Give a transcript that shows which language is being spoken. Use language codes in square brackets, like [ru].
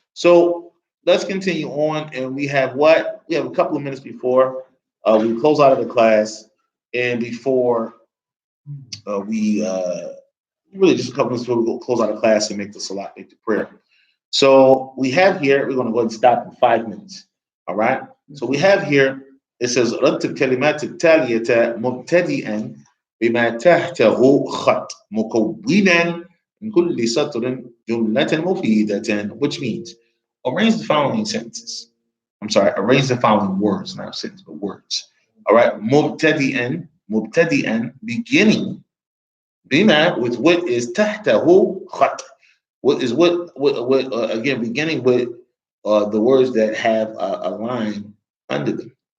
[en] So let's continue on, and we have what? We have a couple of minutes before we close out of the class, and before we really just a couple minutes before we go close out of class and make the salat, make the prayer. So we have here, we're going to go ahead and stop in 5 minutes. All right. So we have here, it says, [ar] رَتِّبْ كَلِمَاتِ التَّالِيَةَ مُبْتَدِئًا بِمَا تَحْتَهُ خَطْ مُكَوِّنًا مِنْ كُلِّ سَطْرٍ جُمْلَةً مُفِيدَةً, [en] which means arrange the following sentences. I'm sorry, arrange the following words, not sentences, but words. All right. مُبْتَدِئًا, beginning, [ar] بِمَا, [en] with what is [ar] تَحْتَهُ خَطْ. [en] What is what again, beginning with the words that have a line under them.